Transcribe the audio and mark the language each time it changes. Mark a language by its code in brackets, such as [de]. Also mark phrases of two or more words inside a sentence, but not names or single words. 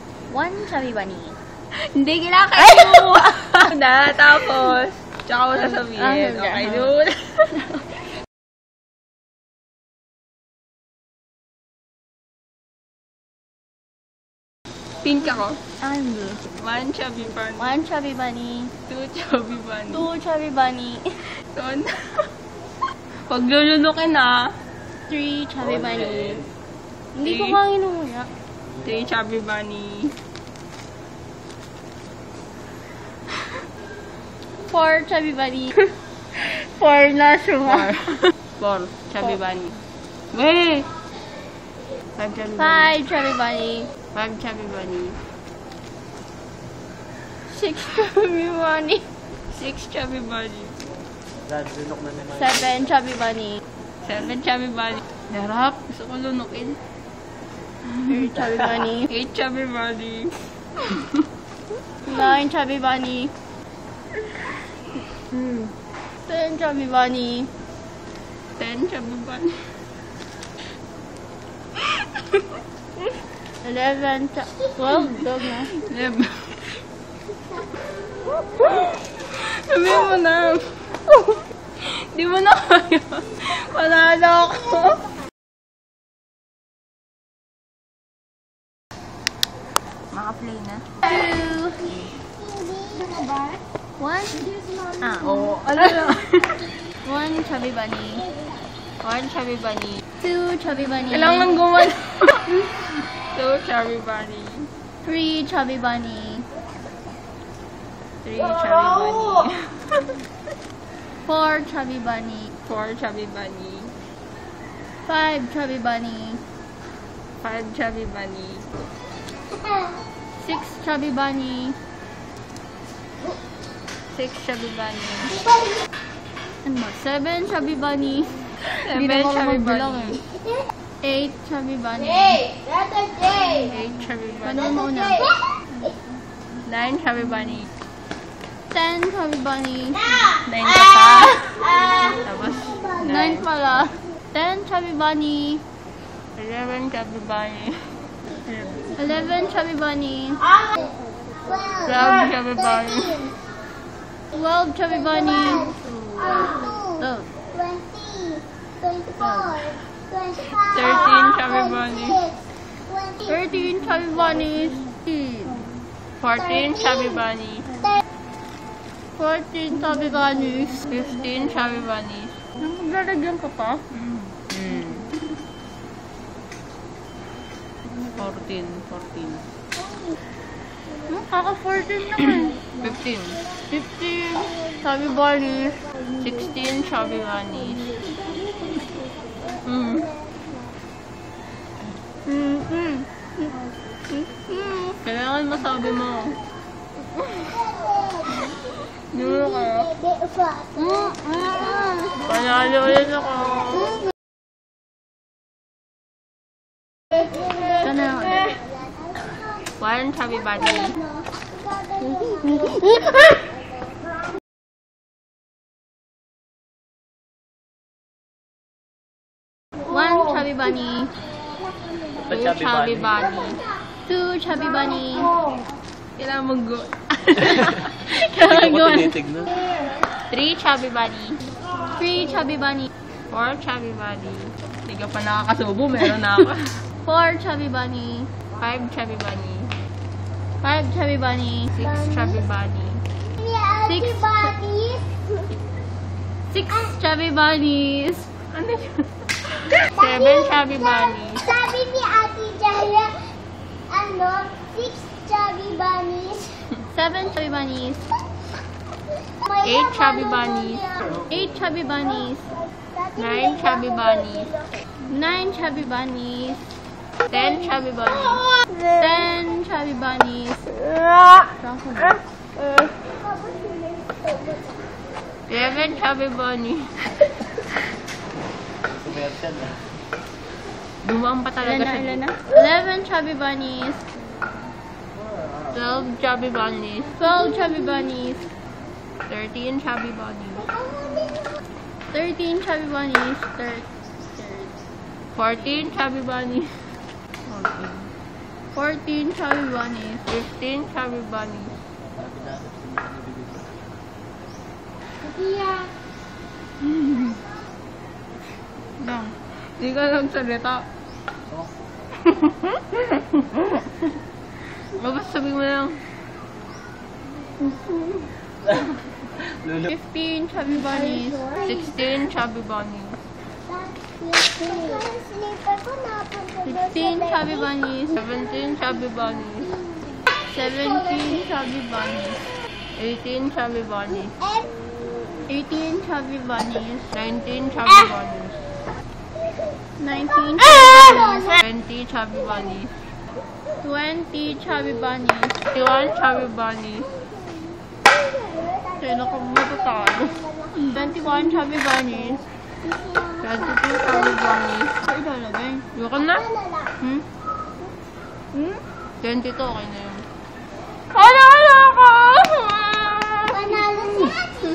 [en] 1 chubby bunny. [tl] Hindi kinakain mo! Na, tapos, tsaka mo sasabihin. [en] Okay, dude. [tl] Pink ako. [en] I'm blue. 1 chubby bunny. 1 chubby bunny. 2 chubby bunny. 2 chubby bunny. Son. [tl] Huwag lulunukin na. 3 [en] chubby bunny. [tl] Hindi ko nga inumuya. [en] 3 chubby bunny. 4 chubby bunny. [tl] 4 na siya. [en] 4 chubby bunny. Wait! 5 chubby bunny. 5 chubby bunny. 5 chubby bunny. 6 chubby bunny. 6 chubby bunny. 7 chubby bunny. 7 chubby bunny. [tl] Harap. Gusto ko lunukin. [en] 8 chubby bunny. 8 chubby bunny. 9 chubby bunny. 10 chubby bunny. 10 chubby bunny. [tl] 11 12 dog na. 11. Sabihin mo na. Di mo na kaya. Panalo ako. Maka-play na. 2 1 Oo. Ano na? [en] 1 chubby bunny. 1 chubby bunny. 2 chubby bunny. [tl] Kailangan gumawa. [en] 2 chubby bunny. 3 chubby bunny. 3 chubby bunny. 4 chubby bunny. 4 chubby bunny. 5 chubby bunny. 5 chubby bunny. 6 chubby bunny. 6 chubby bunny. [tl] Ano ba? [en] 7 chubby bunny. 7 chubby bunny. 8 chubby bunny. 8 chubby bunny. [tl] Ano mo una? [en] 9 chubby bunny. 10 chubby bunny. [tl] 9 ka pa. Tapos 9 pala. [en] 10 chubby bunny. 11 chubby bunny. 11 chubby bunny. 12 chubby bunny. 12 chubby bunny. 13 chubby bunny. 13 chubby bunnies. 14 chubby bunny. 14 chubby bunnies. 15 chubby bunny. [tl] Maglalagyan ka pa? 14. Kaka-14 naman. 15. [en] 15 chubby bunnies. [tl] 16 [en] chubby bunnies. [tl] Kailangan masabi mo. Hindi mo kaya. Panalo ulit ako. Ito na ulit. [en] 1 chubby bunny. 1 chubby bunny. 2 chubby bunny. 2 chubby bunny. [tl] Kailangan mag-go. Kailangan go. [en] 3 chubby bunny. 3 chubby bunny. 4 chubby bunny. [tl] Hindi ka pa nakakasubo, meron na ako. [en] 4 chubby bunny. 5 chubby bunny. 5 chubby bunny. 6 chubby bunny. 6 chubby bunnies. [tl] Ano yun? [en] 7 chubby bunnies. [tl] Sabi ni Ate Jaya, 6 [en] chubby bunnies. 7 chubby bunnies. 8 chubby bunnies. 8 chubby bunnies. 9 chubby bunnies. 9 chubby bunnies. 10 chubby bunnies. 10 chubby bunnies. 11 chubby bunnies. [tl] Dumang pa talaga siya. Ilan na? [en] 11 chubby bunnies. 12 chubby bunnies. 12 chubby bunnies. 13 chubby bunnies. 13 chubby bunnies. 14 chubby bunnies. 14 chubby bunnies. 15 chubby bunnies. [tl] Tia. Lang. Hindi ka lang salita. Basta sabihin mo lang. [en] 15 chubby bunnies. 16 chubby bunnies. [tl] Slipper ko napunta doon [en] 16 chubby bunnies. 17 chubby bunnies. 17 chubby bunnies. 18 chubby bunnies. 18 chubby bunnies. 19 chubby bunnies. 19 chubby bunnies. 20 chubby bunnies. 20 chubby bunnies. 21 chubby bunnies. [tl] Kaya ako matatalo. 21 [en] chubby bunnies. 22 chubby bunnies. [tl] Ay, ilalagay. Yoko na? Hmm? Hmm? 22, okay na yun. Panalo ko! Panalo si Ate.